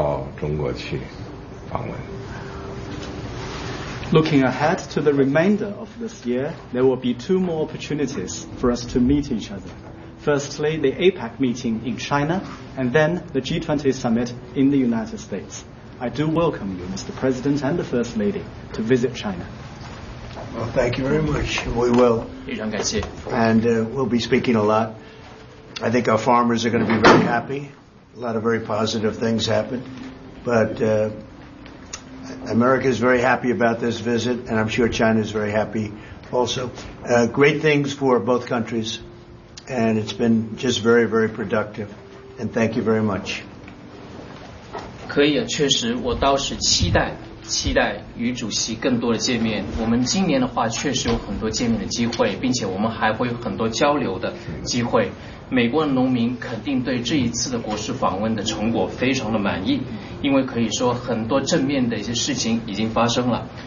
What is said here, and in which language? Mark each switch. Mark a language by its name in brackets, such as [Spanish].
[Chinese] 我们欢迎总统先生和夫人到中国去访问。 [English] Looking ahead to the remainder of this year, there will be two more opportunities for us to meet each other. Firstly, the APEC meeting in China, and then the G20 summit in the United States. I do welcome you, Mr. President and the First Lady, to visit China. Well, thank you very much. We will. [Chinese] 非常感谢。 [English] And we'll be speaking a lot. I think our farmers are going to be very happy. A lot of very positive things happened. But America is very happy about this visit, and I'm sure China is very happy also. Great things for both countries, and it's been just very, very productive. And thank you very much. [Chinese] 可以啊，确实，我倒是期待与主席更多的见面。我们今年的话，确实有很多见面的机会，并且我们还会有很多交流的机会。美国的农民肯定对这一次的国事访问的成果非常的满意，因为可以说很多正面的一些事情已经发生了。